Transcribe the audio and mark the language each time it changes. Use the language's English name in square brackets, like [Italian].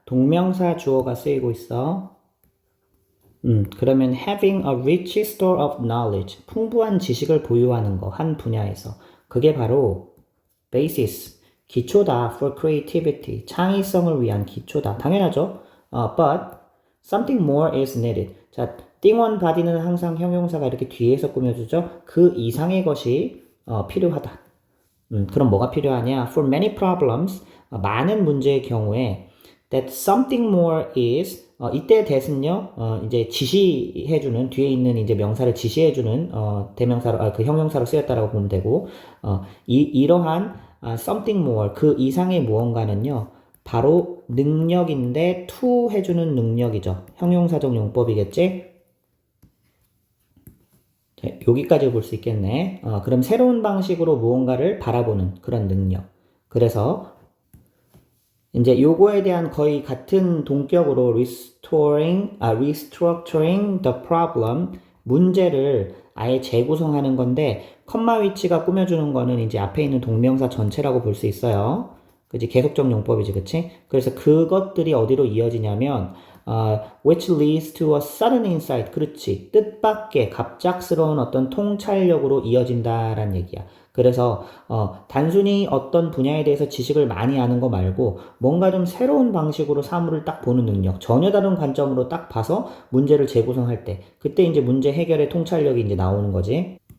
[Korean] 동명사 주어가 쓰이고 있어. 그러면 [English] having a rich store of knowledge, [Korean] 풍부한 지식을 보유하는 거, 한 분야에서. 그게 바로 basis, 기초다 [English] for creativity, [Korean] 창의성을 위한 기초다. 당연하죠. [English] But something more is needed. [Korean] 자, 띵원 바디는 항상 형용사가 이렇게 뒤에서 꾸며주죠. 그 이상의 것이 필요하다. 그럼 뭐가 필요하냐? [English] For many problems, [Korean] 많은 문제의 경우에 [English] that something more is [Korean] 이때 that은요 이제 지시해주는 뒤에 있는 이제 명사를 지시해주는 대명사로 그 형용사로 쓰였다라고 보면 되고 이러한 something more 그 이상의 무언가는요 바로 능력인데 to 해주는 능력이죠. 형용사적 용법이겠지. 여기까지 볼 수 있겠네. 그럼 새로운 방식으로 무언가를 바라보는 그런 능력. 그래서 이제 요거에 대한 거의 같은 동격으로 [English] restructuring the problem, [Korean] 문제를 아예 재구성하는 건데 컴마 위치가 꾸며주는 거는 이제 앞에 있는 동명사 전체라고 볼 수 있어요. 그치? 계속적 용법이지, 그치? 그래서 그것들이 어디로 이어지냐면 [English] which leads to a sudden insight. [Korean] 그렇지. 뜻밖의 갑작스러운 어떤 통찰력으로 이어진다라는 얘기야. 그래서 단순히 어떤 분야에 대해서 지식을 많이 아는 거 말고 뭔가 좀 새로운 방식으로 사물을 딱 보는 능력, 전혀 다른 관점으로 딱 봐서 문제를 재구성할 때 그때 이제 문제 해결의 통찰력이 이제 나오는 거지.